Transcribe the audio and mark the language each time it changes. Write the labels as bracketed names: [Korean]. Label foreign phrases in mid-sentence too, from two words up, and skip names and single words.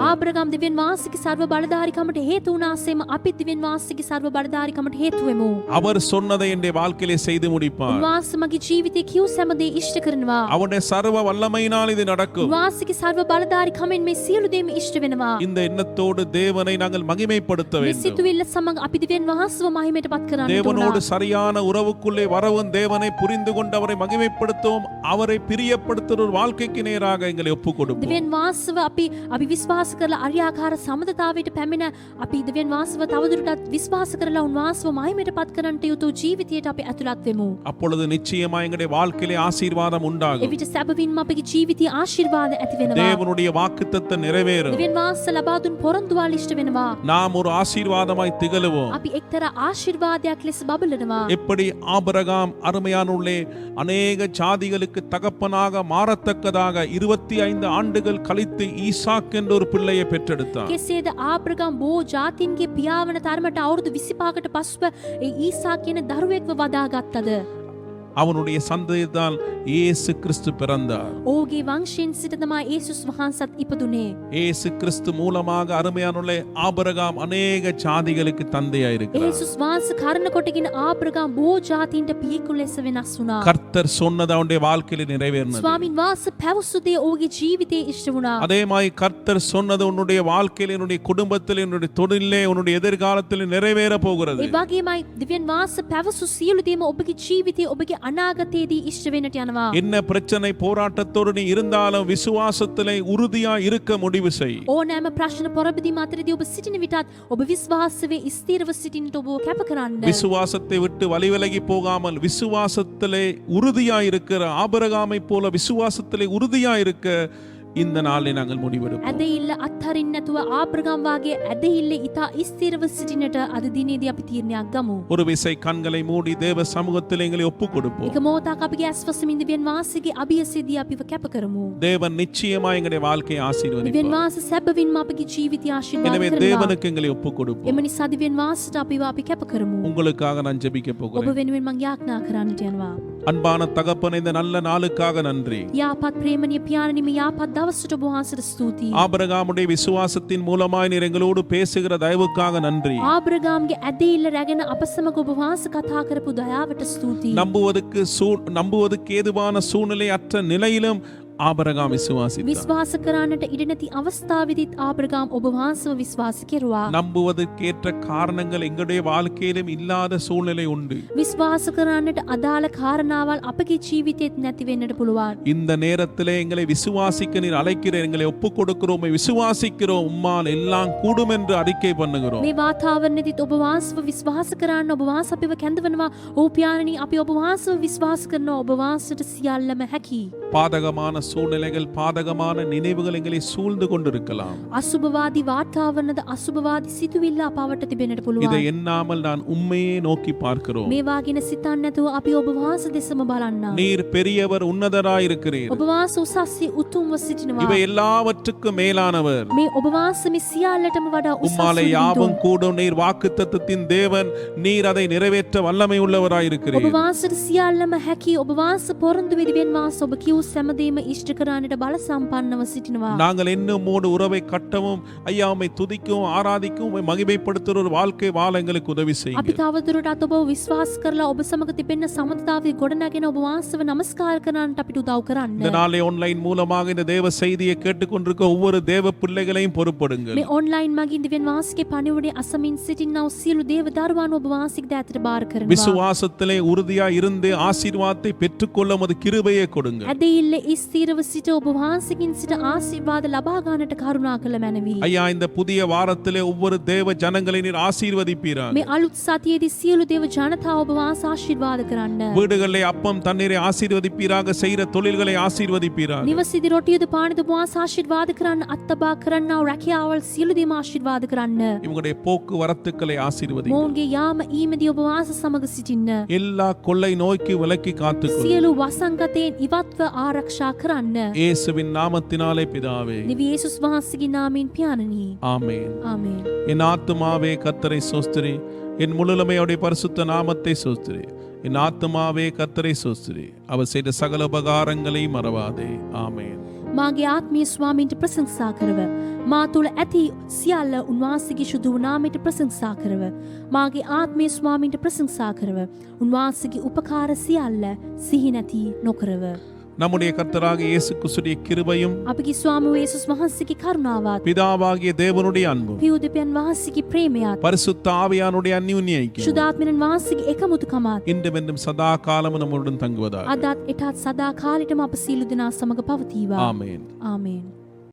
[Sinhala] ආබ්‍රහම් දෙවියන් වහන්සේගේ සර්ව බලධාරීකමට හේතු වුණාseම අපි දෙවියන් වහන්සේගේ සර්ව බලධාරීකමට හේතු වෙමු. [Tamil] அவர் சொன்னதை என்னுடைய வாழ்க்கையிலே செய்து முடிப்பார். [Sinhala] උන්වහන්සේ මගේ ජීවිතයේ කියූ සෑම දේ ඉෂ්ට කරනවා. [Tamil] அவருடைய சர்வ வல்லமையினால் இது நடக்கும். [Sinhala] උන්වහන්සේගේ සර්ව බලධාරීකමෙන් මේ සියලු දේම ඉෂ්ට වෙනවා. [Tamil] இந்த எண்ணத்தோடு தேவனை நாங்கள் மகிமைப்படுத்த [Sinhala] මේ [Tamil] வேண்டும். [Sinhala] සිතුවිල්ල සමග අපි දෙවියන් වහන්සේව මහිමයටපත් කරන්න [Tamil] தேவனோடு [Sinhala] ඕන. [Tamil] சரியான உறவுக்குள்ளே வரவும் தேவனை புரிந்து கொண்டு அவரை மகிமைப்படுத்தவும் அவரை பிரியப்படுத்துகிற ஒரு வாழ்க்கைக்கு நேராக எங்களை ஒப்புக் கொடுப்போம். [Sinhala] දෙවියන් වහන්සේව අපි විශ්වාස කරලා අරියාකාර සමදතාවයට පැමිණ අපි දෙවියන් වහන්සේව තවදුරටත් විශ්වාස කරලා උන්වහන්සේව මහිමයටපත් කරන්නට යුතු ජීවිතයට අපි ඇතුළත් වෙමු. [Tamil] அப்பொழுது நிச்சயமா எங்களுடைய வாழ்க்கையிலே ஆசீர்வாதம் உண்டாகும். [Sinhala] එවිට සැබවින්ම අපගේ ජීවිතයේ ආශිර්වාද ඇති වෙනවා. [Tamil] தேவனுடைய வாக்குத்தத்தம் நிறைவேறும். [Sinhala] දෙවියන් වහන්සේ ලබා දුන් පොරොන්දුවල් ඉෂ්ට වෙනවා. [Tamil] நாம் ஒரு ஆசீர்வாதமாய் திகழுவோம். [Sinhala] අපි එක්තරා ආශිර්වාදයක් ලෙස බබලනවා. [Tamil] எப்படி ஆபிரகாம் அருமையானுள்ளே அநேக ஜாதிகளுக்கு தகப்பனாக மாறத்தக்கதாக 25 ஆண்டுகள் கழித்து ஈசாக் என்ற ஒரு பிள்ளையை பெற்றெடுத்தார். [Sinhala] කෙසේද ආබ්‍රහම් බෝ ජාතීන්ගේ පියාවන තරමට අවුරුදු 25කට පසුව ඒ ඊසාක් කියන දරුවෙක්ව වදාගත්තද? [Tamil] அவனுடைய சந்ததியால் இயேசு கிறிஸ்து பிறந்தார். [Sinhala] ඔහුගේ වංශයෙන් සිට තමයි යේසුස් වහන්සේත් ඉපදුනේ. [Tamil] இயேசு கிறிஸ்து மூலமாக அருமையானுள்ளே ஆபிரகாம் அநேக ஜாதிகளுக்கு தந்தையாய் இருக்கிறார். [Sinhala] යේසුස් වහන්සේ කරන කොටගෙන ආබ්‍රහම් බෝ ජාතීන්ට පියෙකු ලෙස වෙනස් වුණා. [Tamil] கர்த்தர் சொன்னது அவனுடைய வாழ்க்கையில நிறைவேறினது. [Sinhala] ස්වාමින් වහන්සේ පැවසු දේ ඔහුගේ ජීවිතයේ ඉෂ්ට වුණා. [Tamil] அதே மாதிரி கர்த்தர் சொன்னது உன்னுடைய வாழ்க்கையில, உன்னுடைய குடும்பத்தில், உன்னுடைய தொழிலே, உன்னுடைய எதிர்காலத்தில் நிறைவேற போகிறது. [Sinhala] ඒ වගේමයි දෙවියන් වහන්සේ පැවසු සියලු දේම ඔබගේ ජීවිතයේ ඔබගේ අනාගතයේදී ඉෂ්ට වෙන්නට යනවා. [Tamil] என்ன பிரச்சனை போராட்டத்தோடு நீ இருந்தாலும் விசுவாசத்திலே உறுதியா இருக்க முடிவு செய். [Sinhala] ඕනෑම ප්‍රශ්න පොරබදීම අතරදී ඔබ සිටින විටත් ඔබ විශ්වාසයේ ස්ථිරව සිටින්නට ඔබ කැප කරන්න. [Tamil] விசுவாசத்தை விட்டு வழி விலகி போகாமல் விசுவாசத்திலே உறுதியா இருக்கிற ஆபிரகாமை போல விசுவாசத்திலே உறுதியா இருக்க இந்த நாளை நாங்கள் முடிவெடுப்போம். [Sinhala] ඇදහිල්ල අත්හරින්න නැතුව ආබ්‍රහම් වාගේ ඇදහිල්ල ඉතා ස්ථිරව සිටින්නට අද දිනේදී අපි තීරණයක් ගමු. [Tamil] ஒரு விசை கண்களை மூடி தேவ சமூகத்தில் எங்களை ஒப்புக் கொடுப்போம். [Sinhala] එක මොහොතක් අපගේ ඇස් වසමින් දෙවියන් වහන්සේගේ අභියසෙදී අපිව කැප කරමු. [Tamil] தேவன் நிச்சயமா எங்களுடைய வாழ்க்கையை [Sinhala] දෙවියන් [Tamil] ஆசீர்வதிப்பார். [Sinhala] වහන්සේ සැබවින්ම අපගේ ජීවිතය ආශිර්වාද [Tamil] எனவே [Sinhala] කරනවා. [Tamil] தேவனுக்கு எங்களை ஒப்புக் கொடுப்போம். [Sinhala] එම නිසා දෙවියන් වහන්සේට අපිව අපි කැප කරමු. [Tamil] உங்களுக்காக நான் ஜெபிக்க [Sinhala] ඔබ [Tamil] போகிறேன். [Sinhala] වෙනුවෙන් මම යාඥා කරන්නට යනවා. [Tamil] அன்பான தகப்பனே, இந்த நல்ல நாளுக்காக நன்றி. [Sinhala] යාපත් ප්‍රේමණීය පියාණනි, මේ යාපත් දවසට ඔබ වහන්සේට ස්තුතියි. [Tamil] ஆபிரகாமுடைய விசுவாசத்தின் மூலமாய் நீர் எங்களோடு பேசுகிற தயவுக்காக நன்றி. [Sinhala] ආබ්‍රහම්ගේ ඇදහිල්ල රැගෙන අප සමග ඔබ වහන්සේ කතා කරපු දයාවට ස්තුතියි. [Tamil] நம்புவதற்கு ஏதுவான சூழ்நிலை அற்ற நிலையிலும் ஆபிரகாம் விசுவாசித்தார். [Sinhala] විශ්වාස කරන්නට ඉඩ නැති අවස්ථාවෙදිත් ආබ්‍රහම් ඔබ වහන්සේව විශ්වාස කෙරුවා. [Tamil] நம்புவதற்கேற்ற காரணங்கள் எங்களுடைய வாழ்க்கையிலும் இல்லாத சூழ்நிலை உண்டு. [Sinhala] විශ්වාස කරන්නට අදාළ කාරණාවල් අපගේ ජීවිතේත් නැති වෙන්නට පුළුවන්. [Tamil] இந்த நேரத்திலே எங்களை விசுவாசிக்க நீர் அழைக்கிறீர். எங்களை ஒப்புக் கொடுக்கிறோம், விசுவாசிக்கிறோம், உம்மால் எல்லாம் கூடும் என்று அறிக்கை பண்ணுகிறோம். [Sinhala] මේ වාතාවරණයේදීත් ඔබ වහන්සේව විශ්වාස කරන්න, ඔබ වහන්සේ අපිව කැඳවනවා. ඕ පියාණනි, අපි ඔබ වහන්සේව විශ්වාස කරනවා. ඔබ වහන්සේට සියල්ලම හැකි. [Tamil] பாதகமான சூழ்நிலைகள், பாதகமான நினைவுகள் எங்களை சூழ்ந்து கொண்டிருக்கலாம். [Sinhala] අසුභවාදී වාතාවරණද අසුභවාදී සිතුවිල්ල අපවට තිබෙන්නට [Tamil] இதை [Sinhala] පුළුවන්. [Tamil] எண்ணாமல் நான் உண்மையே நோக்கி பார்க்கிறோம். [Sinhala] මේවා ගැන සිතන්න නැතුව අපි ඔබ වහන්සේ දෙසම බලන්න. [Tamil] நீர் பெரியவர், உன்னதராயிருக்கிறீர். [Sinhala] ඔබ වහන්සේ උසස්සේ උතුම්ව සිටිනවා. [Tamil] இவை எல்லாவற்றுக்கும் மேலானவர். [Sinhala] මේ ඔබ වහන්සේ මේ සියල්ලටම වඩා උසස් [Tamil] உம்மாலே [Sinhala] වූ [Tamil] யாவும் [Sinhala] උතුම්. [Tamil] கூடும். நீர் வாக்குத்தத்தத்தின் தேவன், நீர் அதை நிறைவேற்ற வல்லமை [Sinhala] ඔබ [Tamil] உள்ளவராயிருக்கிறீர். [Sinhala] වහන්සේට සියල්ලම හැකි. ඔබ වහන්සේ පොරොන්දු වෙදිවෙන් වහන්සේ ඔබ කිව් සියලු සැමදීම ඉෂ්ට කරන්නට බල සම්පන්නව සිටිනවා. [Tamil] நாங்கள் இன்னும் உம்மோடு உறவை கட்டவும் ஐயா உம்மை துதிக்கவும் ஆராதிக்கவும் உம்மை மகிமைப்படுத்துகிற ஒரு வாழ்க்கை வாழ எங்களுக்கு உதவி [Sinhala] අපි [Tamil] செய்யுங்க. [Sinhala] තවදුරටත් ඔබව විශ්වාස කරලා ඔබ සමග තිබෙන සමතාවය ගොඩනගෙන ඔබ වහන්සේව නමස්කාර කරන්නට අපිට උදව් [Tamil] இந்த [Sinhala] කරන්න. [Tamil] நாளை ஆன்லைன் மூலமாக இந்த தேவ செய்தியை கேட்டுக்கொண்டிருக்க ஒவ்வொரு தேவ பிள்ளைகளையும் பொறுப்படுங்க. [Sinhala] මේ ඔන්ලයින් මගින් දිව්‍යන් වහන්සේගේ පණිවුඩේ අසමින් සිටිනා වූ සියලු දේව දරුවන් ඔබ වහන්සේගේ දෑතට බාර කරනවා. [Tamil] விசுவாசத்திலே உறுதியா இருந்து ஆசீர்வாதத்தை பெற்றுக்கொள்ள உமது கிருபையை கொடுங்க. [Sinhala] ඇදහිල්ල ස්ථීරව සිට ඔබ වහන්සේකින් සිට ආශිර්වාද ලබා ගන්නට කරුණා කළ මැනවි. [Tamil] ஐயா இந்த புதிய வாரத்திலே ஒவ்வொரு தேவ ஜனங்களை நீர் ஆசீர்வதிப்பீராக. [Sinhala] මේ අලුත් සතියේදී සියලු දේව ජනතාව ඔබ වහන්සේ ආශිර්වාද කරන්න. [Tamil] வீடுகளிலே அப்பம் தண்ணீரை ஆசீர்வதிப்பீராக, செய்கிற தொழில்களை ஆசீர்வதிப்பீராக. [Sinhala] නිවසේදී රොටියද පානද ඔබ වහන්සේ ආශිර්වාද කරන්න, අත්තබා කරන්නා වූ රැකියාවල් සියලු දේම ආශිර්වාද කරන්න. [Tamil] இவங்களுடைய போக்குவரத்துக்களை ஆசீர்வதிங்க. [Sinhala] මොවුන්ගේ යාම ඊමේදී ඔබ වහන්සේ සමග සිටින්න. [Tamil] எல்லா கொள்ளை நோய்க்கு விலக்கி காத்துக்கொள்ளுங்க. [Sinhala] සියලු වසංගතයෙන් ඉවත්ව ආරක්ෂා කරන්න. [Tamil] இயேசுவின் நாமத்தினாலே பிதாவே. [Sinhala] දිව්‍ය යේසුස් වහන්සේගේ නාමයෙන් පියාණනි. [Tamil] ஆமென். [Sinhala] ආමේන්. [Tamil] என் ஆத்துமாவே கர்த்தரை சோஸ்திரி, என் முழுமையுடைய பரிசுத்த நாமத்தை சோஸ்திரி. என் ஆத்துமாவே கர்த்தரை சோஸ்திரி, அவர் செய்த சகல உபகாரங்களை மறவாதே. ஆமென். [Sinhala] මාගේ ආත්මීය ස්වාමීන්ට ප්‍රශංසා කරව. මා තුළ ඇති සියල්ල උන්වහන්සේගේ ශුද්ධ වූ නාමයට ප්‍රශංසා කරව. මාගේ ආත්මීය ස්වාමීන්ට ප්‍රශංසා කරව. උන්වහන්සේගේ උපකාර සියල්ල සිහි නැති නොකරව. [Tamil] நம்முடைய கர்த்தராகிய இயேசு கிறிஸ்துவின் கிருபையும் [Sinhala] අපගේ ස්වාමී වූ යේසුස් වහන්සේගේ කරුණාවත් [Tamil] பிதாவாகிய தேவனுடைய அன்பும் [Sinhala] පියුදෙපයන් වහන්සේගේ ප්‍රේමයත් [Tamil] பரிசுத்த ஆவியானுடைய அந்நியுன்ய ஐக்கியம் [Sinhala] ශුද්ධාත්මයන් වහන්සේගේ එකමුතුකමත් [Tamil] இன்றும் என்றும் சதா காலமும் நம்முடன் தங்குவதாக. [Sinhala] අදත් එටත් සදා කාලෙටම අප සියලු දෙනා සමග පවතිවා. [Tamil] ஆமென். [Sinhala] ආමේන්.